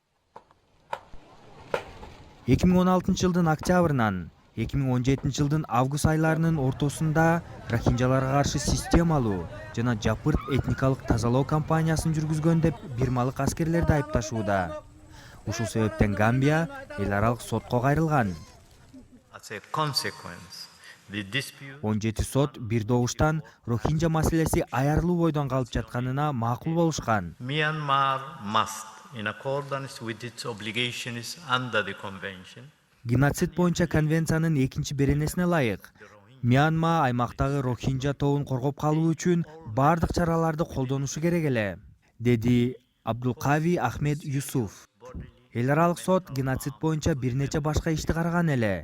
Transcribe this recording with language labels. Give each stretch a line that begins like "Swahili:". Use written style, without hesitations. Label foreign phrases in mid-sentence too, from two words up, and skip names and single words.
Kyrgyz: 2016 жылдын октябрынан 2017 жылдын август айларынын ортосунда рохинджаларга каршы системалуу жана жапырт этникалык тазалоо кампаниясын жүргүзгөн деп бирмалык аскерлерди айыпташууда. Ушул себептен Гамбия эл аралык сотко кайрылган. 17 сот бир добуштан рохинджа маселеси аярылуу бойдон калып жатканына макул болушкан.
English: Myanmar must, in accordance with its obligations under the convention,
Kyrgyz: Геноцид боюнча конвенциянын 2-чи беренесине ылайык Мьянма аймактагы рохинджа тобун коргоп калуу үчүн бардык чараларды колдонушу керек эле, деди Абдулкави Ахмед Юсуф. Эл аралык сот геноцид боюнча бир нече башка ишти караган эле.